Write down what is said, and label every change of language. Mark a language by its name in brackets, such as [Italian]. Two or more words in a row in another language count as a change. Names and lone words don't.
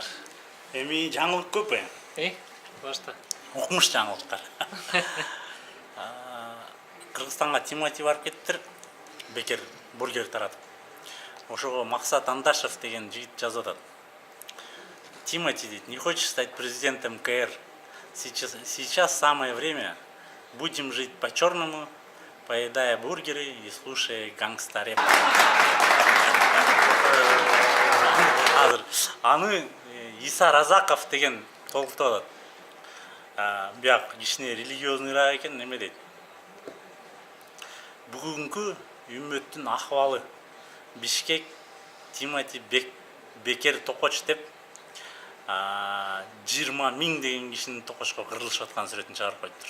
[Kyrgyz] Эми жаңылык көп Башта. окумуш жаңылыктар. Кыргызстанга Тимати барып кеттир, бекер бургер таратып. Ошого Максат Андашев деген жигит жазып атат. Тимати дейт, [Russian] не хочешь стать президентом МКР? Сейчас самое время. Будем жить по-черному, поедая бургеры и слушая гангста-рэп. [Kyrgyz] Аны Иса Разаков деген толуктап атат. Бияк кичине религиозныйраак экен, неме дейт. Бүгүнкү үммөттүн акыбалы. Бишкек Тимати бекер токоч деп 20 000 деген кишинин токошко кырылышып аткан сүрөтүн чыгарып коюптур.